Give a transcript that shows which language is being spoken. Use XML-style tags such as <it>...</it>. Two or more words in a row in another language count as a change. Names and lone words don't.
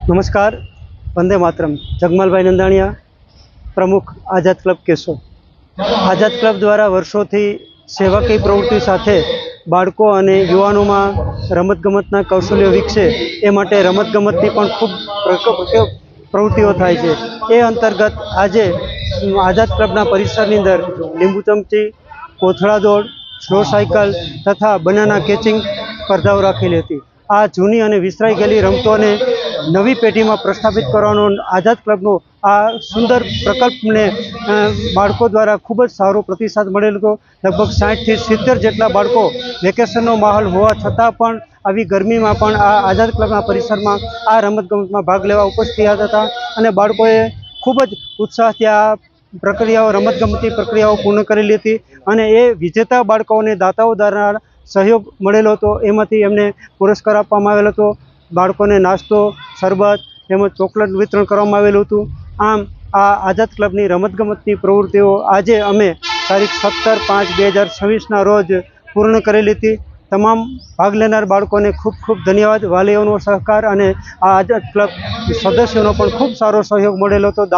<gu>નમસ્કાર। વંદે માતરમ। જગમલભાઈ નંદાણિયા, પ્રમુખ આઝાદ ક્લબ કેશોદ। આઝાદ ક્લબ દ્વારા વર્ષોથી સેવાકીય પ્રવૃત્તિ સાથે બાળકો અને યુવાનોમાં રમતગમતના કૌશલ્ય વિકસે એ માટે રમતગમતની પણ ખૂબ પ્રવૃત્તિઓ થાય છે। એ અંતર્ગત આજે આઝાદ ક્લબના પરિસરની અંદર લીંબુ ચમચી, કોથળા દોડ, સ્લો સાઇકલ તથા બનાના કેચિંગ સ્પર્ધાઓ રાખેલી હતી। આ જૂની અને વિસરાઈ ગેલી રમતોને નવી પેઢી મેં પ્રસ્થાપિત કરવાનો આઝાદ ક્લબનો આ સુંદર પ્રકલ્પને બાળકો દ્વારા ખૂબ જ સારો પ્રતિસાદ મળેલો હતો। લગભગ 60 થી 70 જેટલા બાળકો વેકેશનનો માહોલ હોવા છતાં પણ આવી ગરમી મેં પણ આ આઝાદ ક્લબના પરિસર મેં આ રમતગમતમાં ભાગ લેવા ઉપસ્થિત થયા હતા અને બાળકોએ ખૂબ જ ઉત્સાહથી આ પ્રક્રિયાઓ રમતગમતની પ્રક્રિયાઓ પૂર્ણ કરેલી હતી અને એ વિજેતા બાળકોને દાતાઓ દ્વારા સહયોગ મળેલો હતો। એમાંથી એમને પુરસ્કાર આપવામાં આવેલો હતો। બાળકોને નાસ્તો, શરબત તેમજ ચોકલેટ વિતરણ કરવામાં આવેલું હતું। આમ આ આઝાદ ક્લબની રમતગમતની પ્રવૃત્તિઓ આજે અમે તારીખ 17/5/2026ના રોજ પૂર્ણ કરેલી હતી। તમામ ભાગ લેનાર બાળકોને ખૂબ ખૂબ ધન્યવાદ। વાલીઓનો સહકાર અને આ આઝાદ ક્લબ સદસ્યોનો પણ ખૂબ સારો સહયોગ મળેલો હતો।</gu>